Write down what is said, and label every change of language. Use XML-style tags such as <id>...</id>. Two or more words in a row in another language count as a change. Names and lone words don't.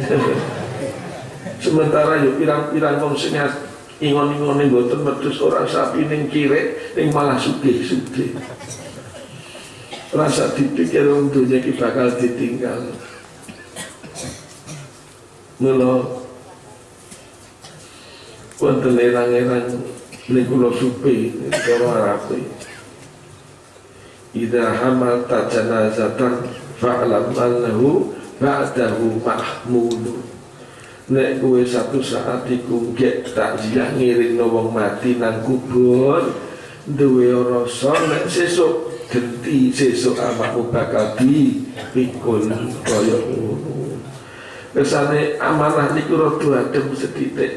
<jv>Sementara yo pirang-pirang wong sing ingon-ingone mboten wedhus ora sapi ning kirek ning malah sugih-sugih. Rasa dipikir wong donya iki bakal ditinggal. Mula wonten erang-erang ning kula supe cara Arabe.</jv> <ar>إذا حملت جنازة فاعلم أنه بعده محمود.</ar> <jv>Nek kowe</jv> <id>satu saat</id> <jv>iku gek takziah ngiringno wong mati nang kubur, duwe rasa nek sesuk genti sesuk awakmu bakal dipikul kaya ngono. Kesane amanah niku rada adem sethithik.</jv>